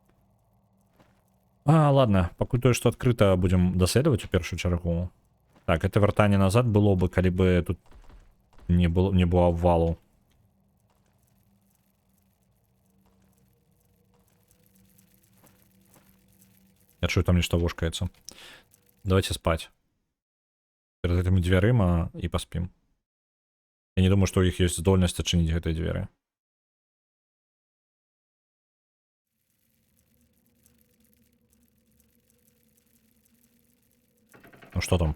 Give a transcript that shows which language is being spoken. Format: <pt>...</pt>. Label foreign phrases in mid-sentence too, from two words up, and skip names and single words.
<be>Ладно, пакуль тое, што адкрыта будзем даследаваць у першую чаргу. Так, это вяртанне назад было бы, калі бы тут не было обвалу.</be> <ru>Я чую, там нечто вошкается. Давайте спать. Перед этими дверыма и поспим. Я не думаю, что у них есть здольность отчинить этой двери. Ну что там?</ru>